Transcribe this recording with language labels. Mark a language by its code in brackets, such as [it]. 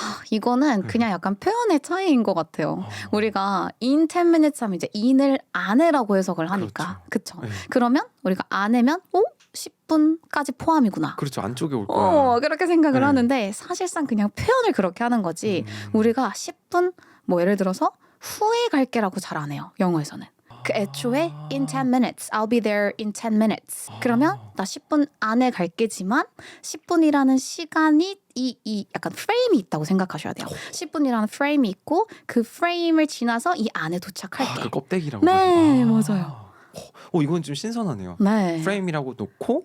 [ko] 이거는 그냥 약간 표현의 차이인 것 같아요. 우리가 [en] in 10 minutes [ko] 하면 이제 in을 안에라고 해석을 하니까. 그렇죠. 네. 그러면 우리가 안에면 10분까지 포함이구나. 그렇죠. 안쪽에 올 거야. 그렇게 생각을 네. 하는데 사실상 그냥 표현을 그렇게 하는 거지. 우리가 10분 뭐 예를 들어서 후에 갈게라고 잘 안 해요. 영어에서는. 그 애초에 [en] in 10 minutes, I'll be there in 10 minutes. [ko] 그러면 나 10분 안에 갈게지만 10분이라는 시간이 이 약간 프레임이 있다고 생각하셔야 돼요. 10분이라는 프레임이 있고 그 프레임을 지나서 이 안에 도착할게. 그 껍데기라고. 네, 그러죠. 맞아요. 이건 좀 신선하네요. 네. 프레임이라고 놓고